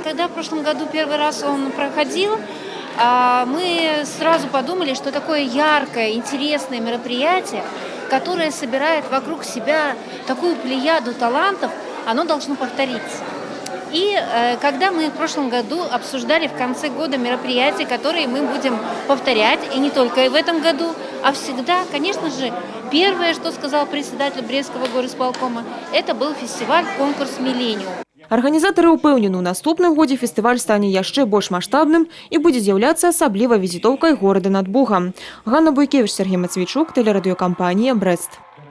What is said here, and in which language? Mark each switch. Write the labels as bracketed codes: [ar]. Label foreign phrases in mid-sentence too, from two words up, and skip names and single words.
[ru] Когда в прошлом году первый раз он проходил, мы сразу подумали, что такое яркое, интересное мероприятие, которое собирает вокруг себя такую плеяду талантов, оно должно повториться. И когда мы в прошлом году обсуждали в конце года мероприятия, которые мы будем повторять, и не только и в этом году, а всегда, конечно же, первое, что сказал председатель Брестского горисполкома, это был фестиваль-конкурс «Миллениум». [be] Арганізатары ўпэўнены, у наступным годзе фестываль стане яшчэ больш маштабным і будзе з'яўляцца асаблівай візітоўкай горада над Богам. Ганна Буйкевіч, Сергей Мацвейчук, тэлерадыёкампанія «Брест».